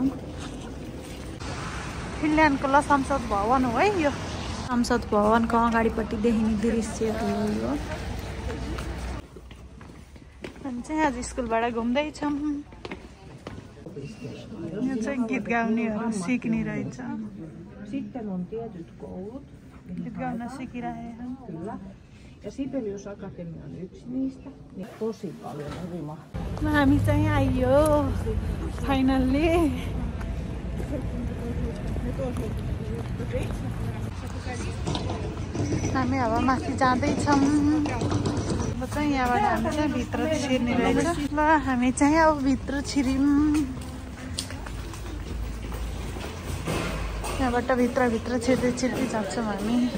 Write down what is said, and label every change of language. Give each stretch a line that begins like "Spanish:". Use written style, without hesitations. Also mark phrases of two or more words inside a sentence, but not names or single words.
Nepali: फिनल्यान्डको ल संसद भवन हो है यो। संसद भवनको अगाडिपट्टि देखिने दृश्यहरू हो यो। हामी चाहिँ आज स्कुलबाट घुम्दैछौँ। यो चाहिँ गीत गाउनेहरू सिक्ने रहेछ।
Finnish: Sitten on tietyt koulut.
Nepali: गीत गाउन सिकिरहेछन्।
Finnish: Kyllä. Ja Sibelius Akatemia on yksi niistä. Niin tosi paljon eri mahdollista.
Nepali: हामी चाहिँ आइयो फाइनल्ली। हामी अब माथि जाँदैछौँ। अब चाहिँ यहाँबाट हामी चाहिँ भित्र छिर्ने रहेछ। ल हामी चाहिँ अब भित्र छिर्यौँ। यहाँबाट भित्र छिर्दै जान्छौँ हामी।